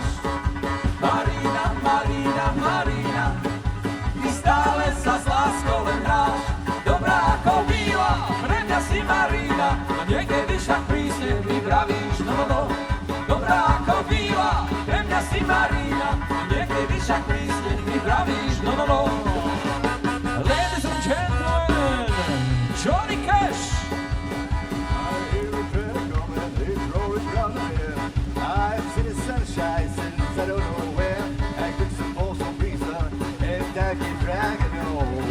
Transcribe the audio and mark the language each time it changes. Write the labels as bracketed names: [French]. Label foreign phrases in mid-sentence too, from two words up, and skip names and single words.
[Slovak] Marina, Marina, Marina, ty stále sa s láskou len hráš. Dobrá ako víla, pre mňa si Marina, a niekedy však prísne mi vravíš no, no, no. Dobrá ako víla, pre mňa si Marina, a niekedy však prísne mi vravíš no, no, no. [English] Ladies and gentlemen, Johnny Cash. I hear a train coming, it's rolling round the bend. I've seen the sunshine since I don't know where. I could suppose some reason, and I keep dragging on.